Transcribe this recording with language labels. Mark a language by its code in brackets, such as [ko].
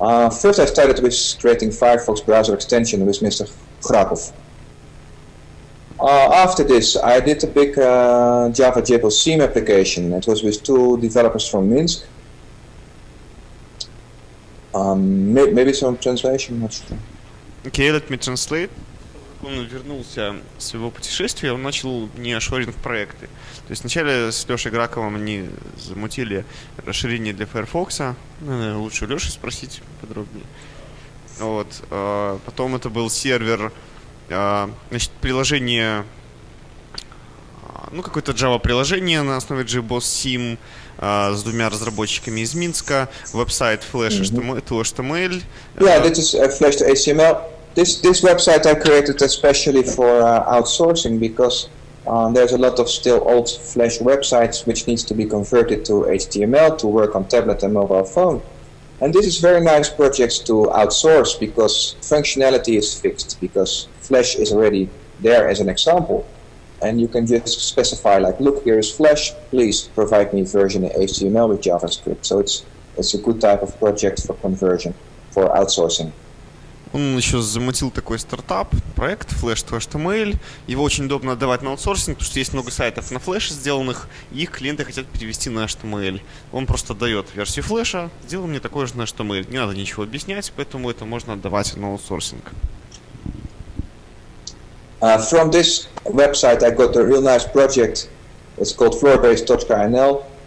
[en] First I started with creating Firefox browser extension with Mr. Krakov. After this, I did a big Java JBoss theme application. It was with 2 developers from Minsk. Maybe some translation, not sure. Okay, let me translate. [ru] Он вернулся с своего путешествия, он начал неашоринг проекты. То есть вначале с Лешей Граковым они замутили расширение для Firefox. Лучше у Леши спросить подробнее. Вот. Потом это был сервер, значит, приложение, ну, какое-то Java приложение на основе JBoss Sim с 2 разработчиками из Минска, веб-сайт Flash HTML. [en] Yeah, this is Flash to HTML. This website I created especially for outsourcing because there's a lot of still old Flash websites which needs to be converted to HTML to work on tablet and mobile phone. And this is very nice projects to outsource because functionality is fixed, because Flash is already there as an example. And you can just specify like, look, here is Flash, please provide me version in HTML with JavaScript. So it's a good type of project for conversion, for outsourcing. [ru] Он еще замутил такой стартап, проект Flash to HTML. Его очень удобно отдавать на аутсорсинг, потому что есть много сайтов на Flash сделанных, и их клиенты хотят перевести на HTML. Он просто дает версию Flash, сделай мне такой же на HTML. Не надо ничего объяснять, поэтому это можно отдавать на аутсорсинг. [en] From this website I got a real nice project. It's called floorbase.nl.